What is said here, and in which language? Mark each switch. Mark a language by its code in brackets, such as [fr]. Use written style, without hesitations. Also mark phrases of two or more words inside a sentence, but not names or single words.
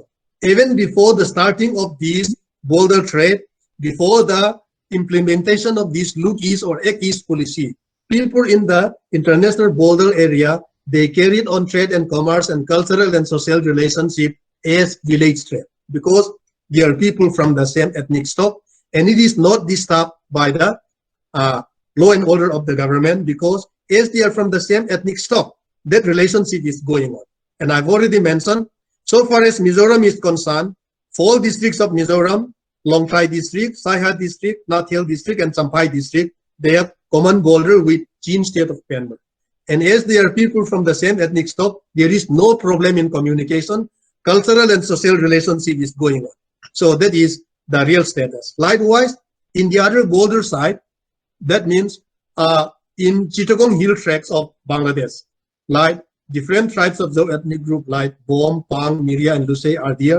[en] Even before the starting of this border trade, before the implementation of this Look East or Act East policy, people in the international border area, they carried on trade and commerce and cultural and social relationship as village trade, because they are people from the same ethnic stock, and it is not disturbed by the law and order of the government, because as they are from the same ethnic stock, that relationship is going on. And I've already mentioned, so far as Mizoram is concerned, 4 districts of Mizoram, Longtai district, Saiha district, Nath Hill district, and Champhai district, they have common border with Chin State of Myanmar. And as they are people from the same ethnic stock, there is no problem in communication. Cultural and social relationship is going on. So that is the real status. Likewise, in the other border side, that means in Chittagong hill tracts of Bangladesh, like different tribes of the ethnic group like Bom, Pang, Miria, and Lusei are there.